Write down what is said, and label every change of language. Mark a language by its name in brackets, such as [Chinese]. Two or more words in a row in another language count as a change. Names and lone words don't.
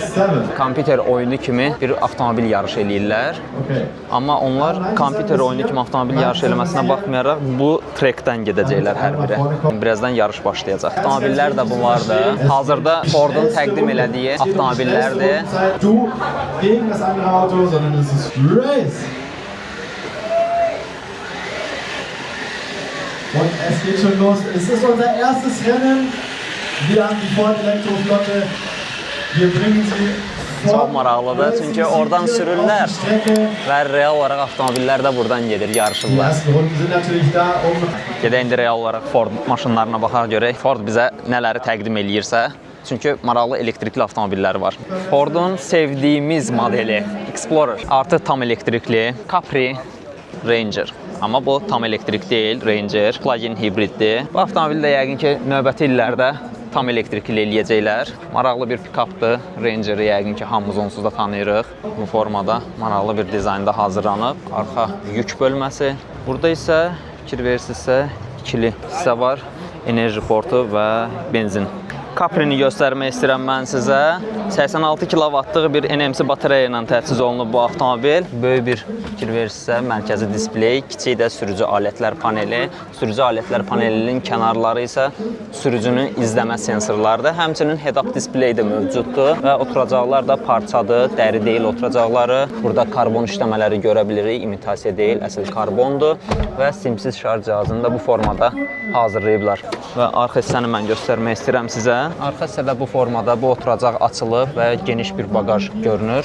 [Azerbaijani] Kompüter oyunu kimi bir avtomobil yarışı eləyirlər. Amma onlar kompüter oyunu kimi avtomobil yarışı eləməsinə baxmayaraq bu trekdən gedəcəklər hər biri. Birazdan yarış başlayacaq. Avtomobillər də bunlardır. Hazırda Ford'un təqdim elədiyi avtomobillərdir. [German] Und es geht schon los. Es ist unser erstes Rennen. Wir haben die Ford Elektroflotte. Wir bringen sie [Azerbaijani] Çox maraqlıdır, çünki oradan sürürlər və real olaraq avtomobillər də buradan gedir, yarışırlar. Gedək indi real olaraq Ford maşınlarına baxaq görək. Ford bizə nələri təqdim eləyirsə, çünki maraqlı elektrikli avtomobilləri var. Ford'un sevdiyimiz modeli Explorer, artıq tam elektrikli, Capri, Ranger. Amma bu tam elektrik deyil, Ranger, plug-in hibriddir. Bu avtomobil də yəqin ki, növbəti illərdə tam elektrikli eləyəcəklər. Maraqlı bir pikapdır. Ranger'i yəqin ki, hamımız onsuz da tanıyırıq. Bu formada maraqlı bir dizaynda hazırlanıb. Arxa yük bölməsi. Burada isə fikir verirsinizsə, ikili hissə var. Enerji portu və benzin. Capri-ni göstərmək istəyirəm mən sizə. 86 kW-lıq bir NMC batareya ilə təchiz olunub bu avtomobil. Böyük bir fikir verirsinizsə, mərkəzi displey, kiçik də sürücü alətlər paneli. Sürücü alətlər panelinin kənarları isə sürücünün izləmə sensorlarıdır. Həmçinin head-up displey də mövcuddur və oturacaqlar da parçadır, dəri deyil oturacaqları. Burada karbon işləmələri görə bilirik, imitasiya deyil, əsl karbondur və simsiz şarj cihazını da bu formada hazırlayıblar. Və arxa hissəni mən göstərmək istəyirəm sizə. Arxa hissədə bu formada bu oturacaq açılıb və geniş bir bagaj görünür.